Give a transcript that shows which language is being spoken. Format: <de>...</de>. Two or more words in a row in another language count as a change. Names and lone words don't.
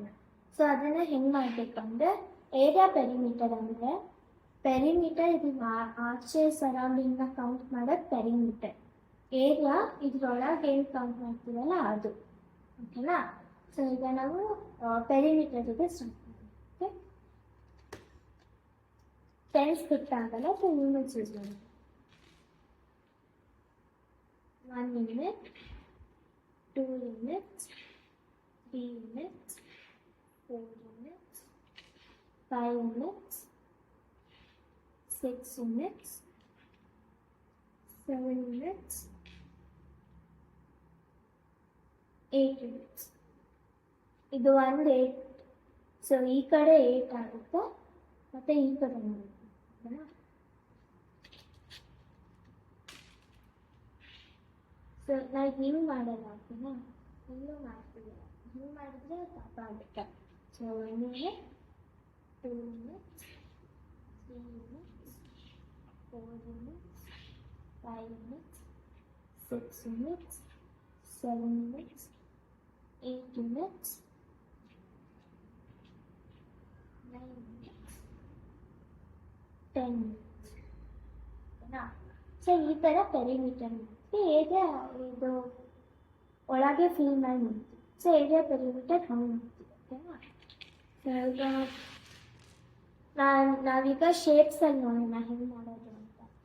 <kn>ಸೊ ಅದನ್ನು ಹೆಂಗೆ ಮಾಡಬೇಕಂದ್ರೆ,</kn> <en>area perimeter</en> <kn>ಅಂದರೆ ಪೆರಿಮೀಟರ್ ಇದು ಆಚೆ ಸರೌಂಡಿಂಗ್ನ ಕೌಂಟ್ ಮಾಡೋದು ಪೆರಿಮೀಟರ್. ಏರಿಯಾ ಇದ್ರೊಳಗೆ ಏನು ಕೌಂಟ್ ಮಾಡ್ತೀವಲ್ಲ ಅದು, ಓಕೆನಾ? ಸೊ ಈಗ ನಾವು ಪೆರಿಮೀಟರ್ ಜೊತೆ ಸ್ಟಾರ್ಟ್ ಮಾಡೋಣ. ಓಕೆ, ಟೆನ್ಸ್ ಬಿಟ್ಟಾಗಲ್ಲ,</kn> <en>so units use</en> <kn>ಮಾಡಿ.</kn> <en>1 unit, 2 units, 3 units, 4 units, 5 units, 6 units, 7 units, 8 units.</en> <kn>ಇದು ಒಂದು 8. ಸೊ ಈ ಕಡೆ 8 ಆಗುತ್ತೆ, ಮತ್ತು ಈ ಕಡೆ 9. ಸೊ ನಾವು ಹಿಂಗೆ ಮಾಡೋದು ಆಗ್ತೀನಾ, ಹಿಂಗೆ ಮಾಡ್ತೀವಿ. ಹಿಂಗೆ ಮಾಡಿದ್ರೆ ತಪ್ಪ ಆಗುತ್ತೆ.</kn> <en>ಸೊ 1 unit, 2 units, 3 units, 4 units, 5 units, 6 units, 7 units, 8 units, 9 units, 10 units.</en> <kn>ಓಕೆನಾ? ಸೊ ಈ ಥರ ಪೆರಿಮೀಟರ್ ಹೇಗೆ ಇದು ಒಳಗೆ ಫಿಲ್ ಮಾಡಿ ಮಾಡ್ತೀವಿ.</kn> <en>so area perimeter</en> <kn>ಹಂಗೆ ಮಾಡ್ತೀವಿ, ಓಕೆನಾ? ಸೊ ಈಗ ನಾವೀಗ ಶೇಪ್ಸಲ್ಲಿ ನೋಡೋಣ ಹೆಂಗೆ ಮಾಡೋದು ಅಂತ.</kn>